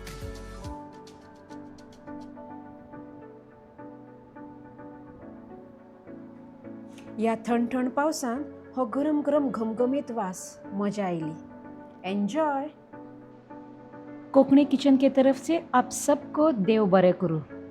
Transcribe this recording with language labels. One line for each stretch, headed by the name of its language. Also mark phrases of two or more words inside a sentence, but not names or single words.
Konkani: ह्या थंड पावसान हो गरम गरम घमघमीत वास, मजा आयली.
Hindi: एन्जॉय. कोंकणी किचन के तरफ से आप सबको
Konkani: देव बरें करूं.